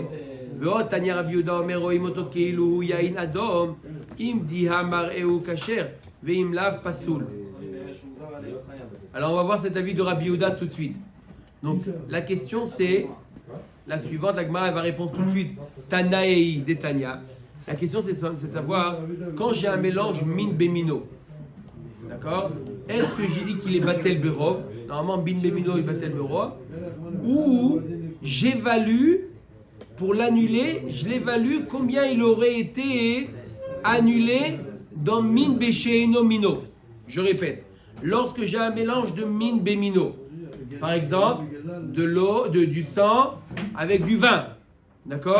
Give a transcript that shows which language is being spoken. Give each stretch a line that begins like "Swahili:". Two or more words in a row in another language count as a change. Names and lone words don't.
French: Alors on va voir cet avis de Rabbi Yehuda tout de suite. Donc la question c'est la suivante, la Gemara va répondre tout de suite.
Hebrew: תנאי דתניא.
French: La question c'est de savoir quand j'ai un mélange
Hebrew: מין במינו,
French: d'accord? Est-ce que j'ai dit qu'il est
Hebrew: בטל ברוב?
French: Normalement
Hebrew: מין במינו
French: est
Hebrew: בטל ברוב.
French: Ou j'évalue pour l'annuler, je l'évalue combien il aurait été annulé dans
Hebrew: מין בשאינו מינו.
French: Je répète, lorsque j'ai un mélange de
Hebrew: מין במינו,
French: par exemple, de l'eau, du sang avec du vin, d'accord?